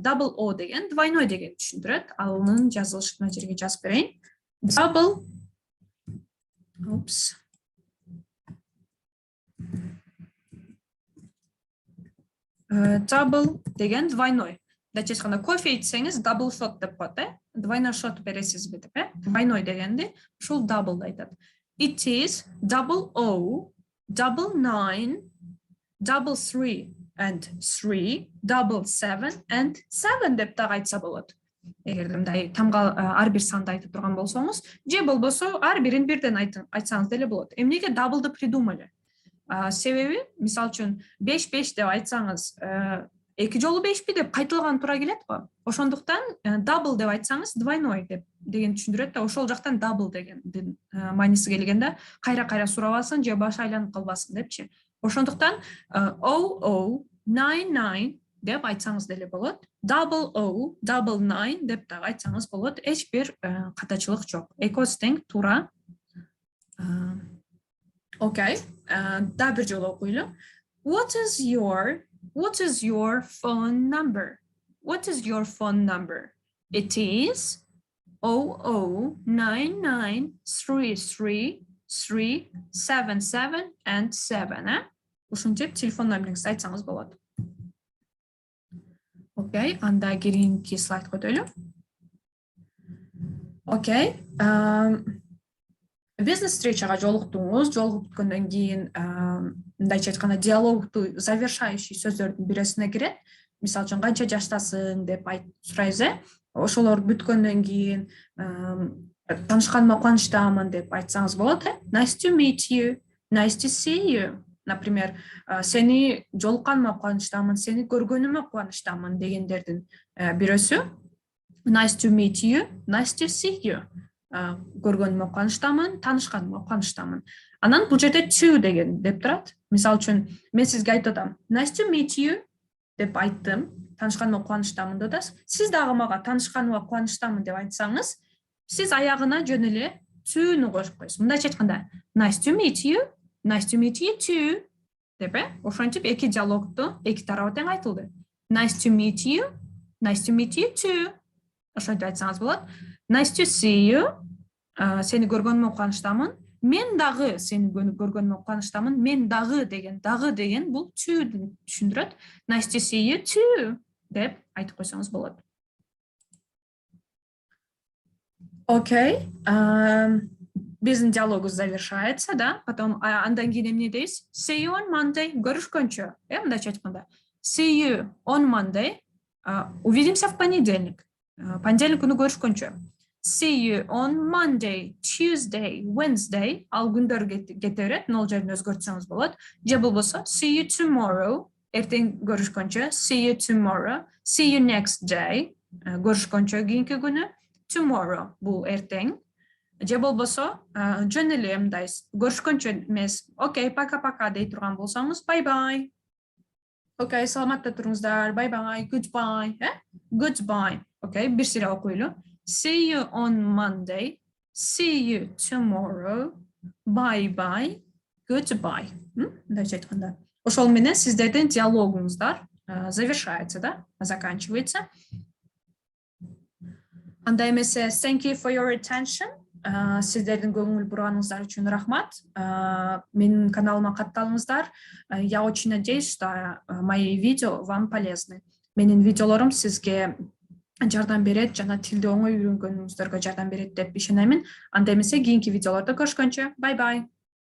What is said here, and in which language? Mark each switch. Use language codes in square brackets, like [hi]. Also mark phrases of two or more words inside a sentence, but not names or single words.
[en] Double O [ky] деген двойной деген түшүндүрөт. Анын жазылышын мына жерге жазып берейин. Double деген двойной. Мындайча айтканда кофе ичсеңиз [en] double shot [ky] деп коет, двойной shot бересизби деп, двойной дегенди ушул double айтат. [en] It is double O, double 9, double 3 and 3, double 7 and 7 [ky] деп дагы айтса болот. Эгерде мындай тамга ар бир санды айтып турган болсоңуз, же болбосо ар бирин бирден айтсаңыз деле болот. Эмнеге double'ды придумали? Себеби, мисалы үчүн 5 деп айтсаңыз, 2 жолу 5 деп кайталган туура келет го. Ошондуктан double деп айтсаңыз двойной деген түшүндүрөт да, ошол жактан double деген мааниси келгенде кайра сурабасын же башы айланып калбасын депчи. Ошондуктан O 99 деп айтсаңыз деле болот. [en] Double O, double 9 [ky] деп дагы айтсаңыз болот. Эч бир катачылык жок. Экөөсү тең туура. Окей. Да бир жолу окуйлу. [en] What is your phone number? What is your phone number? It is 00993337 and 7. [ky] Ушунча телефон номериңизди айтсаңыз болот. Окей, анда кийинки слайдка өтөлү. Окей. Бизнес встречага жолуктуңуз, жолугуп бүткөндөн кийин мындайча айтканда диалогту завершающий сөздөрдүн бирөөсүнө кирет. Мисалы үчүн канча жаштасың деп сурайбыз. Ошолор бүткөндөн кийин таанышканыма кубанычтамын деп айтсаңыз болот. [en] Nice to meet you, nice to see you. [ky] Например, сени жолукканыма кубанычтамын, сени көргөнүмө кубанычтамын дегендердин бирөөсү. [en] Nice to meet you, nice to see you. [ky] Көргөнүмө кубанычтамын, таанышканыма кубанычтамын. Анан бул жерде to деген деп турат. Мисалы үчүн мен сизге айтып атам. [en] Nice to meet you [ky] деп айттым, таанышканыма кубанычтамын деп атасыз. Сиз дагы мага таанышканыма кубанычтамын деп айтсаңыз, сиз аягына жөн эле to-ну кошуп коесуз. Мындайча айтканда [en] nice to meet you too [ky] деп ошентип эки диалогту эки тарабы тең айтылды. [en] Nice to meet you too. [ky] Ошентип айтсаңыз болот. [en] Nice to see you. [ky] Сени көргөнүмө кубанычтамын. Мен дагы сени көргөнүмө кубанычтамын. Мен дагы деген бул to-ду түшүндүрөт. [en] Nice to see you too [ky] деп айтып койсоңуз болот. Окей. Биздин диалогубуз завершается, да? Потом андан кийин эмне дейбиз? [en] See you on Monday. [ky] Көрүшкөнчө. Мындайча айтканда. [en] See you on Monday. [ru] Увидимся в понедельник. [ky] Понедельник күнү көрүшкөнчө. [en] See you on Monday, Tuesday, Wednesday. [ky] Ал күндөр кете берет, нол жерин өзгөртсөңүз болот. Же болбосо [en] see you tomorrow. [ky] Эртең көрүшкөнчө. [en] See you tomorrow. See you next day. [ky] Көрүшкөнчө кийинки күнү. Tomorrow бул эртең. Же болбосо жөн эле мындай көрүшкөнчө эмес. Окей, пока-пока дей турган болсоңуз, bye-bye. Окей, саламатта туруңуздар. [en] Bye-bye, goodbye. Goodbye. [ky] Окей, бир сире окуйлу. [en] See you on Monday. See you tomorrow. Bye-bye. Goodbye. [ky] Мындайча айтканда. Ошол менен сиздердин диалогуңуздар завершается, да? Заканчивается. Анда эмесе, [en] thank you for your attention. [ky] Сиздердин көңүл бурганыңыздар үчүн рахмат. Менин каналыма катталыңыздар. [ru] Я очень надеюсь, что мои видео вам полезны. [ky] Менин видеолорум сизге жардам берет, жана тилди оңой үйрөнгөнүңүздөргө жардам берет деп ишенемин. Анда эмесе кийинки видеолордо көрүшкөнчө. [en] Bye-bye.